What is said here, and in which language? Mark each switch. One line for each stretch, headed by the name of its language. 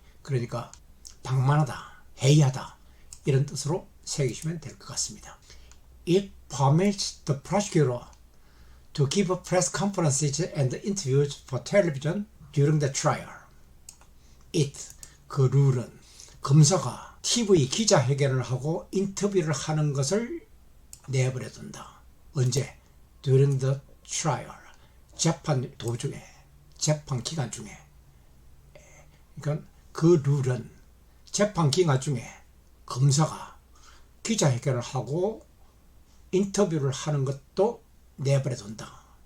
Korean: 그러니까 방만하다, 해이하다 이런 뜻으로 새기시면 될 것 같습니다.
English: It permits the prosecutor to give press conferences and interviews for television during the trial.
Korean: It, 그 룰은 검사가 TV 기자회견을 하고 인터뷰를 하는 것을 내버려둔다. 언제?
English: During the trial.
Korean: 재판 도중에, 재판 기간 중에. 그러니까 그 룰은 재판 기간 중에 검사가 기자회견을 하고 인터뷰를 하는 것도 내버려둔다.